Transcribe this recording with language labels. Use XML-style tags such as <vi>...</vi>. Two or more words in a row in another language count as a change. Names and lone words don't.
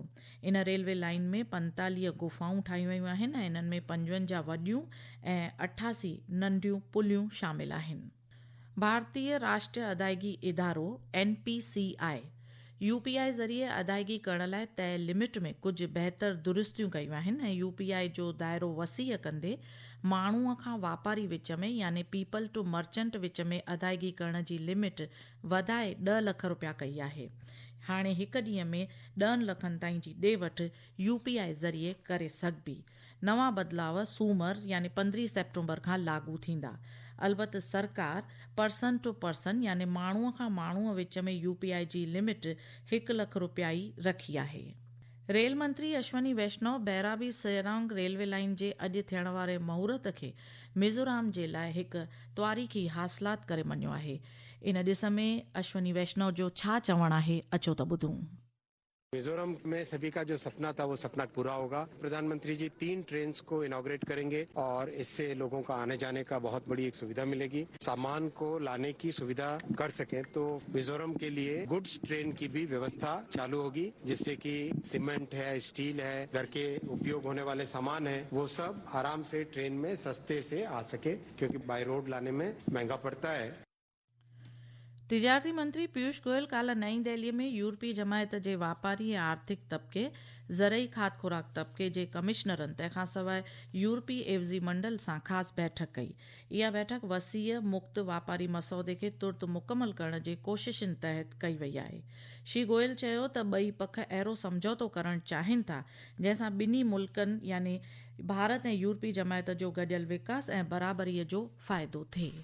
<sd>इन रेलवे लाइन में 45 गुफ़ाऊं ठाहियूं वयूं आहिनि ऐं इन्हनि में 55 वॾियूं ऐं 88 नंढियूं पुलियूं शामिल आहिनि। भारतीय राष्ट्रीय अदायगी इदारो NPCI UPI ज़रिए अदायगी करण लाइ तय लिमिट में कुझु बहितर दुरुस्तियूं कयूं आहिनि ऐं UPI जो दाइरो वसीअ कंदे माण्हूअ खां वापारी विच में यानी</sd> <en>people to merchant</en> <sd>विच में अदायगी करण जी लिमिट वधाए 10 लख रुपया कई आहे। हाणे हिकु ॾींहं में 10 लखनि ताईं जी ॾे वठि UPI ज़रिए करे सघिबी। नवां बदिलाव सूमर यानी 15 सेप्टेम्बर खां लागू थींदा। अलबत्त सरकार</sd> <en>person to person</en> <sd>यानी माण्हूअ खां माण्हूअ विच में UPI जी लिमिट 1 लख रुपया ई रखी आहे। रेल मंत्री अश्वनी वैष्णव बैराबी सैरांग रेलवे लाइन जे अॼु थियण वारे महूरत खे मिज़ोराम जे लाइ हिकु तवारीख़ी हासिलात करे मञियो आहे। इन ॾिस में अश्वनी वैष्णव जो छा चवणु आहे, अचो त ॿुधूं।</sd> <hi>मिजोरम में सभी का जो सपना था वो सपना पूरा होगा। प्रधानमंत्री जी 3 ट्रेन को इनॉग्रेट करेंगे और इससे लोगों का आने जाने का बहुत बड़ी एक सुविधा मिलेगी। सामान को लाने की सुविधा कर सके तो मिजोरम के लिए</hi> <en>goods train</en> <hi>की भी व्यवस्था चालू होगी, जिससे कि सीमेंट है, स्टील है, घर के उपयोग होने वाले सामान है, वो सब आराम से ट्रेन में सस्ते से आ सके, क्योंकि</hi> <en>by road</en> <hi>लाने में महंगा पड़ता है।</hi> <sd>तिजारती मंत्री पीयूष गोयल काल्ह नई दिल्ली में यूरोपीय जमायत जे वापारी ऐं आर्थिक तबके, ज़रई खाद्य खुराक तबके जे कमिश्नरनि तंहिंखां सवाइ यूरोपीय एवज़ी मंडल सां ख़ासि बैठक कई। इहा बैठक वसीअ मुक्त वापारी मसौदे खे तुर्त मुकमल करण जे कोशिशुनि तहत कई वई आहे। श्री गोयल चयो त ॿई पख अहिड़ो समझौतो करणु चाहिनि था जंहिंसां ॿिन्ही मुल्कनि यानी भारत ऐं यूरोपीय जमायत जो गॾियल विकास ऐं बराबरीअ जो फ़ाइदो थिए।</sd>